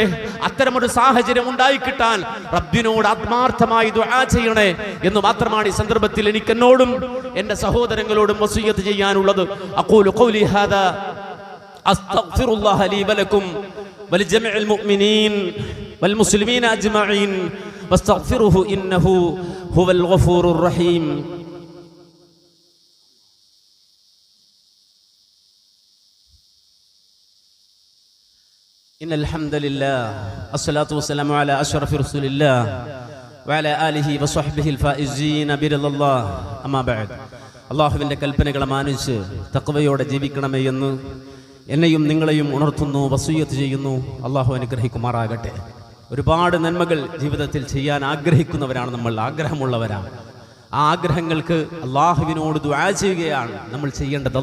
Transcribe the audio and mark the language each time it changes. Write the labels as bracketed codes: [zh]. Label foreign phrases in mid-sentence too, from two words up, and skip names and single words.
[ml] അത്തരമൊരു സാഹചര്യം ഉണ്ടായിക്കിട്ടാൻ റബ്ബിനോട് ആത്മാർത്ഥമായി ദുആ ചെയ്യണേ എന്ന് മാത്രമാണ് ഈ സന്ദർഭത്തിൽ എനിക്ക് എന്നോടും എൻ്റെ സഹോദരങ്ങളോടും വസിയ്യത്ത് ചെയ്യാനുള്ളത്. [ar] أقول قولي هذا أستغفر الله لي ولكم ولجميع المؤمنين والمسلمين أجمعين واستغفروه إنه هو الغفور الرحيم. إن الحمد لله الصلاة والسلام على أشرف رسول الله وعلى آله وصحبه الفائزين برضا الله. أما بعد, [ml] അള്ളാഹുവിൻ്റെ കൽപ്പനകളെ മാനിച്ച് തഖ്വയോടെ ജീവിക്കണമേ എന്ന് എന്നെയും നിങ്ങളെയും ഉണർത്തുന്നു, വസിയ്യത്ത് ചെയ്യുന്നു. അള്ളാഹു അനുഗ്രഹിക്കുമാറാകട്ടെ. ഒരുപാട് നന്മകൾ ജീവിതത്തിൽ ചെയ്യാൻ ആഗ്രഹിക്കുന്നവരാണ് നമ്മൾ, ആഗ്രഹമുള്ളവരാണ്. ആ ആഗ്രഹങ്ങൾക്ക് അള്ളാഹുവിനോട് ദുആ ചെയ്യുകയാണ് നമ്മൾ ചെയ്യേണ്ടത്.